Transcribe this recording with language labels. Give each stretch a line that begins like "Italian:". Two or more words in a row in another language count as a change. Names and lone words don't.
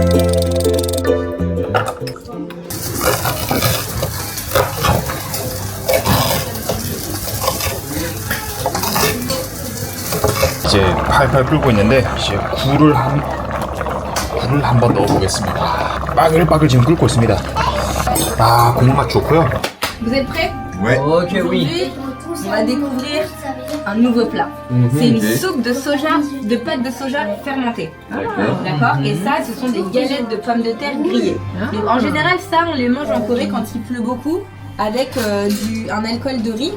Korean: 이제 팔팔 끓고 있는데 이제 굴을 한번 넣어보겠습니다. 빠글빠글 지금 끓고 있습니다. 국물 맛 좋고요.
French: Vous êtes prêts?
Korean: 왜?
French: Ok, oui. Aujourd'hui, on va découvrir un nouveau plat. C'est une soupe de soja, de pâte de soja fermentée. D'accord. Et ça, ce sont des galettes de pommes de terre grillées. Donc, en général, ça, on les mange en Corée quand il pleut beaucoup, avec un alcool de riz.